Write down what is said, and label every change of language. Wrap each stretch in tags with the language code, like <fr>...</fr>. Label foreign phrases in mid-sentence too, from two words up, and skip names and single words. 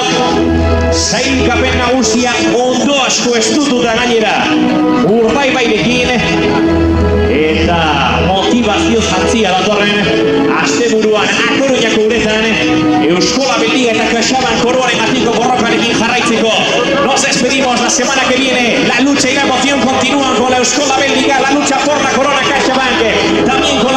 <eu>Sailkapen nagusia ondo asko estututa gainera, Urdaibairekin, eta motivazio jantzia datorren asteburuan Akoruñako uretan Eusko Label-liga eta CaixaBank koroaren atiko borrokarekin jarraitzeko.</eu> <es>Nos despedimos la semana que viene. La lucha y la emoción continúan con la Eusko Label-liga, la lucha por la corona CaixaBank. También</es>